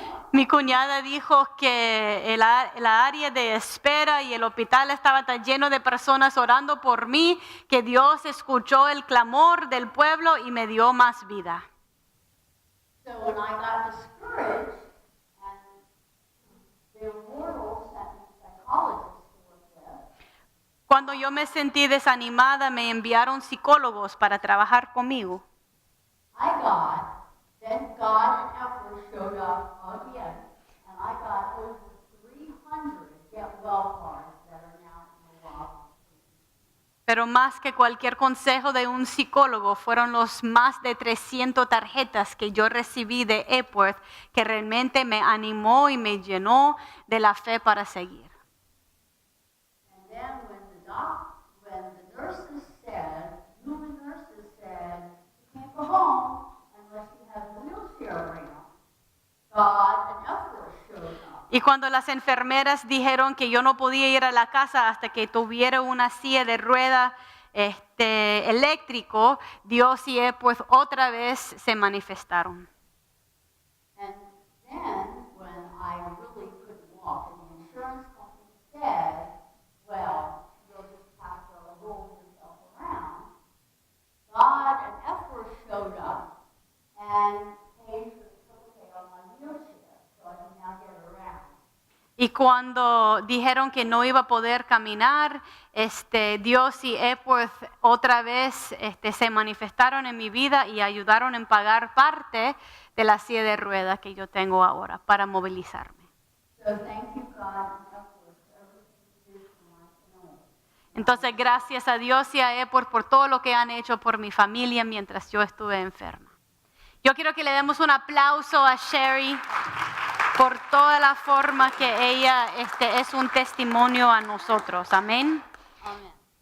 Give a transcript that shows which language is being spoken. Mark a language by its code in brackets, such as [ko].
[es] Mi cuñada dijo que la área de espera y el hospital estaba tan lleno de personas orando por mí, que Dios escuchó el clamor del pueblo y me dio más vida. Cuando yo me sentí desanimada, me enviaron psicólogos para trabajar conmigo. [en] Then God and Epworth showed up again, and I got over 300 get well cards that are now in the law. [es] Pero más que cualquier consejo de un psicólogo, fueron los más de 300 tarjetas que yo recibí de Epworth, que realmente me animó y me llenó de la fe para seguir. [en] And then when the nurses said, human nurses said, you can't go home unless you have a wheelchair around, God and Epworth showed up. [es] Y cuando las enfermeras dijeron que yo no podía ir a la casa hasta que tuviera una silla de rueda eléctrico, Dios y Epworth otra vez se manifestaron. [en] And then when I really couldn't walk, and the insurance company said, well, you'll just have to roll yourself around, God and Epworth showed up and paid for the [es] Y cuando dijeron que no iba a poder caminar, Dios y Epworth otra vez se manifestaron en mi vida y ayudaron en pagar parte de la silla de ruedas que yo tengo ahora para movilizarme. [en] So thank you, God, and Epworth, for everything you do for my family. [es] Entonces, gracias a Dios y a Epworth por todo lo que han hecho por mi familia mientras yo estuve enferma. Yo quiero que le demos un aplauso a Sherry por toda la forma que ella es un testimonio a nosotros. Amén. [en] Amen.